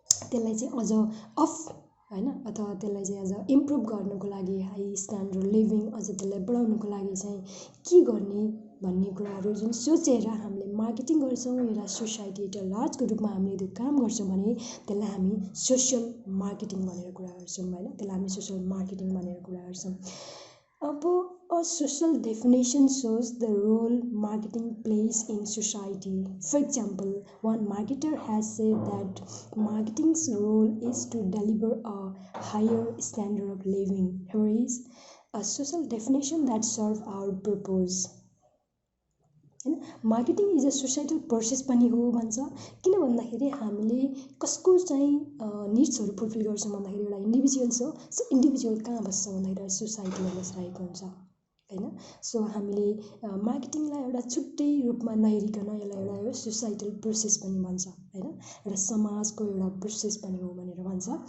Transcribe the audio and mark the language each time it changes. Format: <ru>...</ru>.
<ne>त्यसलाई चाहिँ अझ अफ हैन अथवा त्यसलाई चाहिँ अझ इम्प्रुभ गर्नको लागि हाई स्ट्यान्डर्ड लिभिङ अझ त्यसलाई बढाउनको लागि चाहिँ के गर्ने भन्ने कुराहरू जुन सोचेर हामीले मार्केटिङ गर्छौँ, एउटा सोसाइटी एउटा लार्जको रूपमा हामीले त्यो काम गर्छौँ भने त्यसलाई हामी सोसल मार्केटिङ भनेर कुरा गर्छौँ होइन। त्यसलाई हामी सोसल मार्केटिङ भनेर कुरा गर्छौँ।</ne> <en>अब a social definition shows the role marketing plays in society. For example, one marketer has said that marketing's role is to deliver a higher standard of living. Here is a social definition that serves our purpose. Marketing is a societal process</en> <ne>पनि हो भन्छ। किन भन्दाखेरि हामीले कसको चाहिँ निड्सहरू fulfil गर्छौँ भन्दाखेरि एउटा इन्डिभिजुअल्स हो। सो इन्डिभिजुअल कहाँ बस्छ भन्दाखेरि सोसाइटीमा बसिरहेको हुन्छ होइन। सो हामीले मार्केटिङलाई एउटा छुट्टै रूपमा नहेरिकन यसलाई एउटा सोसाइटल प्रोसेस पनि भन्छ होइन, एउटा समाजको एउटा प्रोसेस पनि हो भनेर भन्छ।</ne>